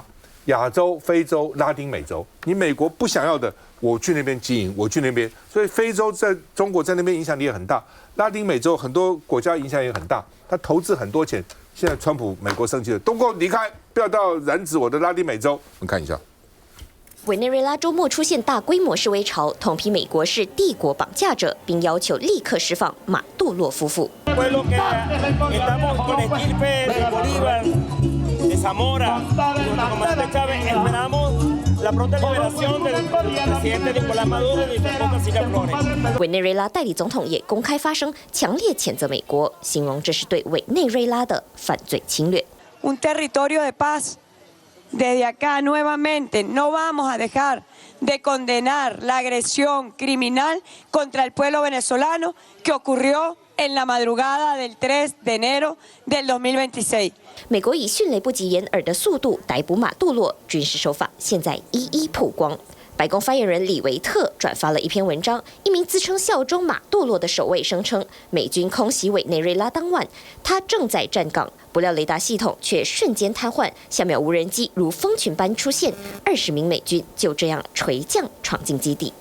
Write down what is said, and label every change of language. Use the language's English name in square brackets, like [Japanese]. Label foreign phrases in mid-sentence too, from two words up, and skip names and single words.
[Chinese] 亚洲、非洲、拉丁美洲，你美国不想要的，我去那边经营，我去那边，所以非洲在中国在那边影响力也很大，拉丁美洲很多国家影响也很大，他投资很多钱。现在川普美国生气了，都给我离开，不要到染指我的拉丁美洲。我们看一下，委内瑞拉周末出现大规模示威潮，痛批美国是帝国绑架者，并要求立刻释放马杜洛夫妇。 [Spanish] Zamora, junto con Manuel Chávez, esperamos la pronta liberación del presidente Nicolás Maduro y de su esposa Cilia Flores. [Chinese] 委内瑞拉代理总统也公开发声，强烈谴责美国，形容这是对委内瑞拉的犯罪侵略。 [Spanish] Un territorio de paz. Desde acá nuevamente no vamos a dejar de condenar la agresión criminal contra el pueblo venezolano que ocurrió en la madrugada del 3 de enero del 2026。 [Chinese] 美国以迅雷不及掩耳的速度逮捕马杜罗，军事手法现在一一曝光。白宫发言人李维特转发了一篇文章，一名自称效忠马杜罗的守卫声称，美军空袭委内瑞拉当晚，他正在站岗，不料雷达系统却瞬间瘫痪，下秒无人机如蜂群般出现，20名美军就这样垂降闯进基地。